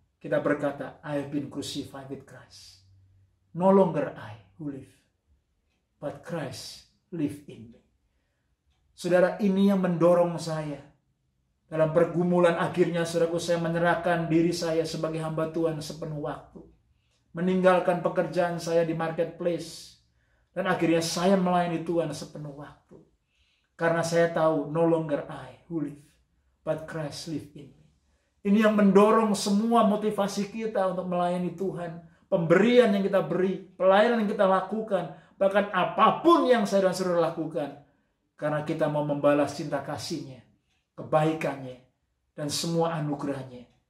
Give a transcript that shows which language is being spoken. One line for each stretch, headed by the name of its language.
Indonesian: Kita berkata,
English: I have been crucified with Christ. No longer I who live, but Christ live in me.
Indonesian: Saudara, ini yang mendorong saya. Dalam pergumulan akhirnya, saudaraku, saya menyerahkan diri saya sebagai hamba Tuhan sepenuh waktu. Meninggalkan pekerjaan saya di marketplace. Dan akhirnya saya melayani Tuhan sepenuh waktu. Karena saya tahu,
English: no longer I who live, but Christ live in me.
Indonesian: Ini yang mendorong semua motivasi kita untuk melayani Tuhan. Pemberian yang kita beri, pelayanan yang kita lakukan, bahkan apapun yang saya dan saudara lakukan. Karena kita mau membalas cinta kasih-Nya, kebaikannya, dan semua anugerahnya.